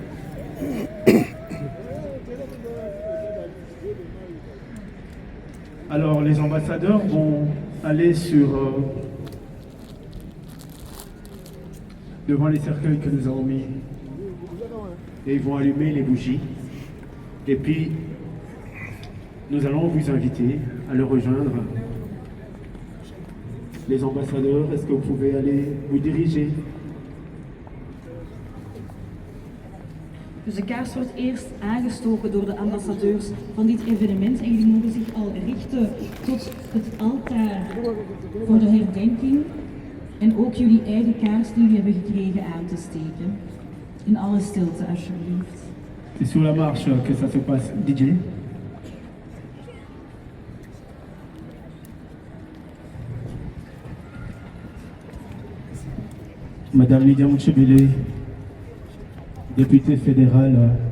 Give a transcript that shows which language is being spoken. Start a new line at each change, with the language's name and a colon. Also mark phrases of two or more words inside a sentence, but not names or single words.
French: Alors, les ambassadeurs vont aller devant les cercueils que nous avons mis et ils vont allumer les bougies. Et puis, nous allons vous inviter à le rejoindre. Les ambassadeurs, est-ce que vous pouvez aller vous diriger?
Dutch: Dus de kaars wordt eerst aangestoken door de ambassadeurs van dit evenement en jullie mogen zich al richten tot het altaar voor de herdenking en ook jullie eigen kaars die jullie hebben gekregen aan te steken. In alle stilte alsjeblieft.
French: C'est sur la marche que ça se passe, DJ. Madame Lydia Mouchebele, députée fédérale.